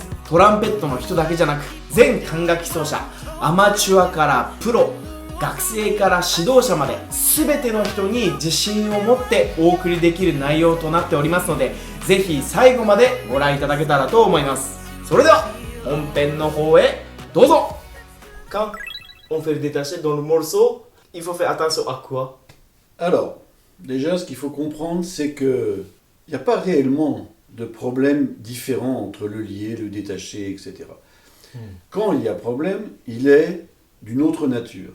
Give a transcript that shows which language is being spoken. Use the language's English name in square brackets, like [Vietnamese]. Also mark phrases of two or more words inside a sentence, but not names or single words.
[Japanese] トランペットの人だけじゃなく、全管楽器奏者、アマチュアからプロ、学生から指導者まで全ての人に自信を持ってお送りできる内容となっておりますので、ぜひ最後までご覧いただけたらと思います。それでは本編の方へどうぞ。 [French] Quand on fait le détaché dans le morceau, il faut faire attention à quoi? Alors, déjà, ce qu'il faut comprendre, c'est qu'il n'y a pas réellement de problème différent entre le lié, le détaché, etc. Quand il y a problème, il est d'une autre nature.